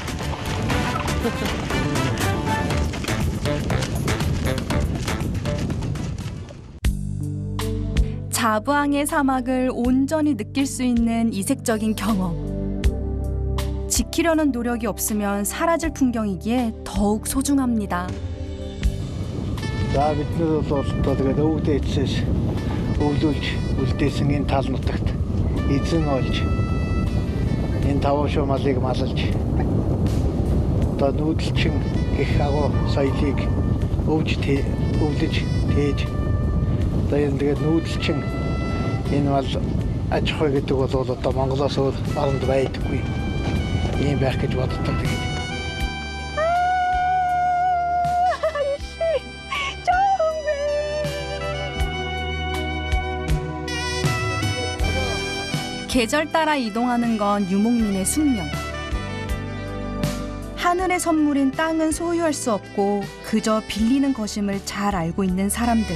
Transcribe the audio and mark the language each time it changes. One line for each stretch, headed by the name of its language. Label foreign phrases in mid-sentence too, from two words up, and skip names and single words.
Korean: 자부항의 사막을 온전히 느낄 수 있는 이색적인 경험. 지키려는 노력이 없으면 사라질 풍경이기에 더욱 소중합니다.
Mongolian: За бидний бол тэгээд өвдөө ичсээс өвлүүлж үлдээсэн энэ тал нутагт эзэн олж энэ тавшаа малыг маллж одоо нүүдэлчин гэх агуу соёлыг өвлөж тээж одоо энэ тэгээд нүүдэлчин энэ бол аж ахуй гэдэг бол одоо Монголоос өөр оронд байдаггүй ийм байх гэж боддог тэгээд
Korean: 계절 따라 이동하는 건 유목민의 숙명. 하늘의 선물인 땅은 소유할 수 없고 그저 빌리는 것임을 잘 알고 있는 사람들.